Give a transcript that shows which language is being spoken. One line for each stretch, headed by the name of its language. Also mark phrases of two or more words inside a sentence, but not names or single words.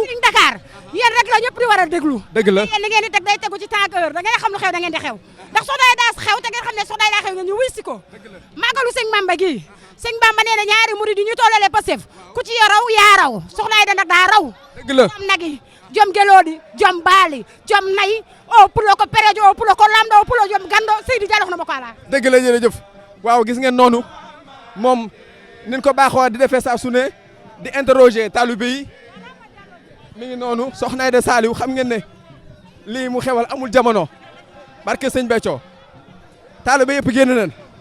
Wolof: Feeling Dakar yéen rek la ñëpp di war a déglu. dëgg la yéen li ngeen di teg day tegu ci
French: temps heure
Wolof: da ngeen xam lu xew da ngeen di xew ndax Sokhna Aïda xew te ngeen xam ne Sokhna Aïda xew nga ñu wuy si ko màggalu sëñ Bamba gi sëñ Bamba nee na ñaari murid yi ñu tollale Pastef ku ci raw yaa raw Sokhna Aïda nag daa raw. dëgg la
Fula: jom nagi jom geloodi jom baali jom nay o pulo ko perejo o pulo ko lamdo o pulo jom gando Seydi Diallo xoroma ko ala.
Wolof: dëgg la jërëjëf waaw gis ngeen noonu moom nin ko baaxoo di defee saa su ne di interroger taalibe yi mi ngi noonu Sokhna Aïda Saliou xam ngeen ne lii mu xewal amul jamono barke sëñ Béthio taalibe yëpp génn nañ